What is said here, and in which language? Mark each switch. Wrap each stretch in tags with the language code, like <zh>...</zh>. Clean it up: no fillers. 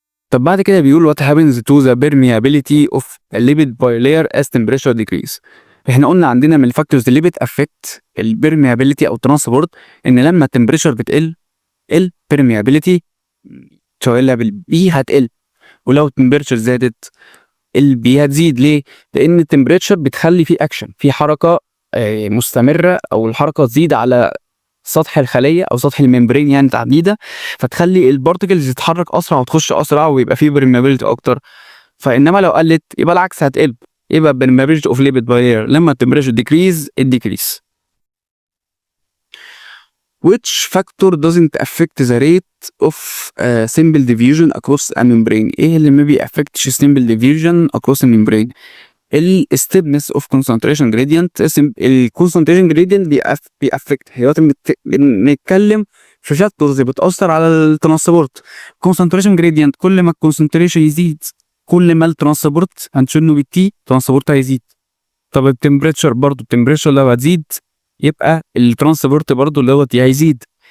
<ar>طب بعد كده بيقول</ar> <en>what happens to the permeability of a lipid bilayer as temperature decrease.</en> <ar>احنا قلنا عندنا من الفاكتورز اللي بتأفكت البرميابيليتي او الترانسبورت ان لما التمبريتشر بتقل البرميابيليتي سواء بالبي هتقل، ولو التمبريتشر زادت البي هتزيد. ليه؟ لان التمبريتشر بتخلي فيه اكشن، في حركه مستمره، او الحركه تزيد على سطح الخليه او سطح الممبرين يعني تحديدا، فتخلي البارتكلز تتحرك اسرع وتخش اسرع ويبقى فيه برميابيليتي اكتر. فانما لو قلت يبقى العكس هتقل، يبقى</ar> <en>permeability of lipid barrier</en> <ar>لما التمبريتشر decrease it decrease.</ar> <en>Which factor doesn't affect the rate of simple diffusion across a membrane؟</en> <ar>ايه اللي ما بيأفكتش</ar> <en>simple diffusion across a membrane؟ ال steepness of concentration gradient.</en> <ar>ال concentration gradient بيأفكت، هي بنتكلم في فاكتورز بتأثر على الترانسبورت. concentration gradient كل ما الكونسنتريشن يزيد كل ما الترانسبورت هنشنه بالتي ترانسبورت هيزيد. طب التمبريتشر برضو، التمبريتشر لو هتزيد يبقى الترانسبورت برضو اللي هو تي هيزيد.</ar>